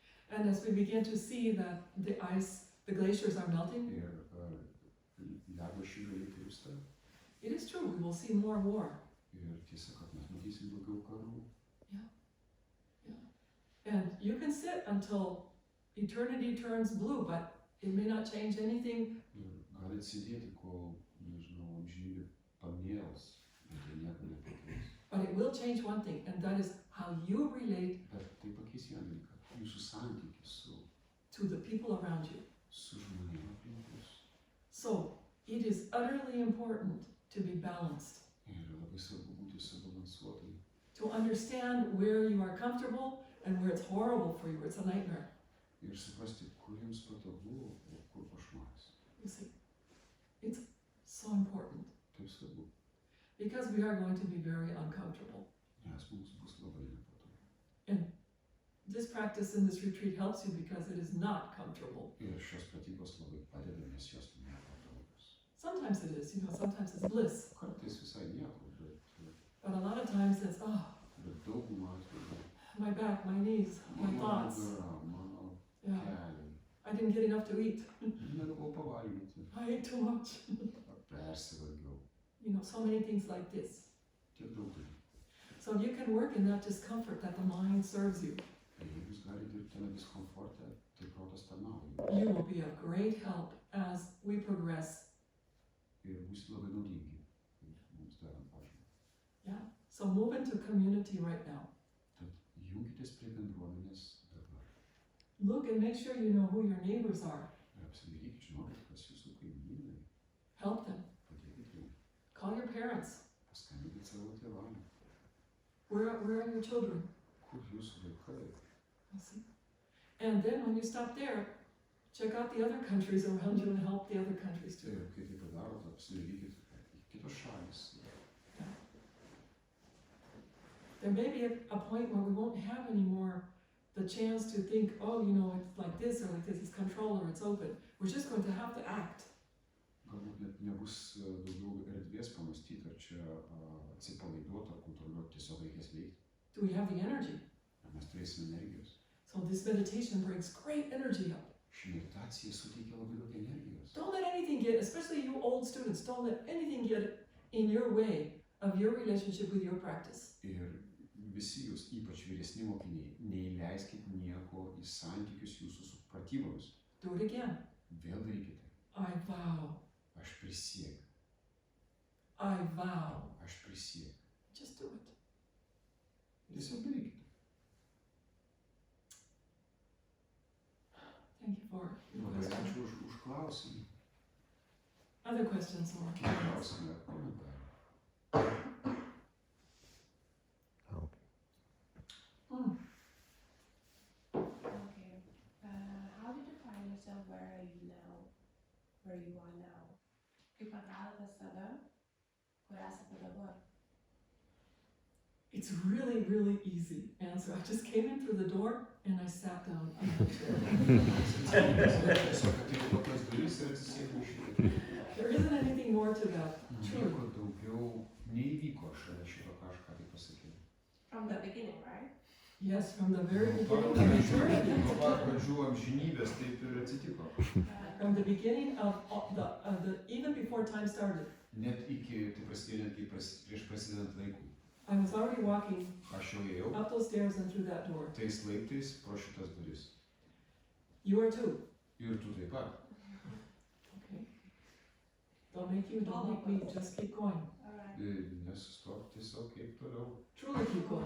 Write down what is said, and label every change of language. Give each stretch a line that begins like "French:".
English: and as we begin to see that the glaciers are melting,
Lithuanian: ir ledo šyliai tirpsta.
English: it is true, we will see more war.
Lithuanian: Ir tiesa, kad mes matysim daugiau karų.
English: And you can sit until eternity turns blue, but it may not change anything.
Lithuanian: Ir galit sėdėti, kol, nežinau, amžinybė pamėls, bet tai nieko nepakeis.
English: But it will change one thing, and that is how you relate
Lithuanian: Bet tai pakeis vieną dalyką, jūsų santykis
English: to the people around you.
Lithuanian: su žmonėmis aplinkui.
English: So it is utterly important to be balanced,
Lithuanian: Ir labai svarbu būti subalansuotai.
English: to understand where you are comfortable and where it's horrible for you, it's a nightmare.
Lithuanian: Ir suprasti, kur jums patogu, o kur košmaras.
English: You see, it's so important
Lithuanian: Taip svarbu,
English: because we are going to be very uncomfortable.
Lithuanian: nes mums bus labai nepatogu.
English: And this practice in this retreat helps you because it is not comfortable.
Lithuanian: Ir šios pratybos labai padeda, nes jos nepatogios.
English: Sometimes it is, sometimes it's bliss,
Lithuanian: Kartais visai nieko,
English: but a lot of times it's,
Lithuanian: bet daugumą atveju.
English: my back, my knees, my
Lithuanian: Mano
English: thoughts.
Lithuanian: nugara, mano
English: Yeah,
Lithuanian: keliai.
English: I didn't get enough to eat.
Lithuanian: Negavau pavalgyti.
English: I ate too much.
Lithuanian: Persivalgiau.
English: So many things like this.
Lithuanian: Tiek daug dalykų.
English: So you can work in that discomfort that the mind serves you.
Lithuanian: Ir jeigu jūs galite dirbti tame diskomforte, tai protas tarnauja.
English: You will be of great help as we progress.
Lithuanian: Ir bus labai naudingi mums darant pažangą.
English: Yeah. So move into community right now.
Lithuanian: Tad junkitės prie bendruomenės dabar.
English: Look and make sure you know who your neighbors are.
Lithuanian: Ir apsidairykit, žinokit, kas jūsų kaimynai.
English: Help them.
Lithuanian: Padėkit jiems.
English: Call your parents.
Lithuanian: Paskambinkit savo tėvam.
English: Where are your children?
Lithuanian: Kur jūsų vaikai?
English: You see? And then when you stop there, check out the other countries around you and help the other countries too.
Lithuanian: Ir kai tai padarot, apsidairykit į kitos šalis.
English: There may be a point where we won't have anymore the chance to think, it's like this or like this, it's control or it's open. We're just going to have to act.
Lithuanian: Galbūt net nebus daugiau erdvės pamastyti, ar čia atsipalaiduoti, ar kontroliuoti, tiesiog reikės veikti.
English: Do we have the energy?
Lithuanian: Ar mes turėsime energijos.
English: So this meditation brings great energy up.
Lithuanian: Ši meditacija suteikia labai daug energijos.
English: Don't let anything get, especially you old students, don't let anything get in your way of your relationship with your practice.
Lithuanian: Ir visi jūs, ypač vyresni mokiniai, neįleiskit nieko į santykius jūsų su pratybomis.
English: Do it again.
Lithuanian: Vėl darykite.
English: I vow.
Lithuanian: Aš prisiekiu.
English: I vow.
Lithuanian: Aš prisiekiu.
English: Just do it.
Lithuanian: Tiesiog darykite.
English: Thank you for your
Lithuanian: Labai
English: question.
Lithuanian: ačiū už klausimą.
English: Other questions or
Lithuanian: Kiti klausimai ar komentarai?
English: Okay. How did you find yourself? Where are you now? Where you are now?
Lithuanian: Kaip atradote save? kur esate dabar?
English: It's really, really easy answer. I just came in through the door and I sat down on the chair.
Lithuanian: Tiesiog atėjau pro tas duris ir atsisėdau šitaip.
English: There isn't anything more to that. Truly.
Lithuanian: Nieko daugiau neįvyko šalia šito, ką aš ką tik pasakiau.
English: From the beginning, right? Yes, from the very
Lithuanian: Nuo
English: beginning of eternity.
Lithuanian: pat pradžių amžinybės taip ir atsitiko.
English: From the beginning of the even before time started.
Lithuanian: Net iki, tai prasidėjo netgi prieš prasidedant laikui.
English: I was already walking
Lithuanian: Aš jau ėjau
English: up those stairs and through that door.
Lithuanian: tais laiptais pro šitas duris.
English: You are too.
Lithuanian: Ir tu taip pat.
English: Okay. Don't make me, just keep going. Alright.
Lithuanian: Nesustok, tiesiog kaip toliau.
English: Truly keep going.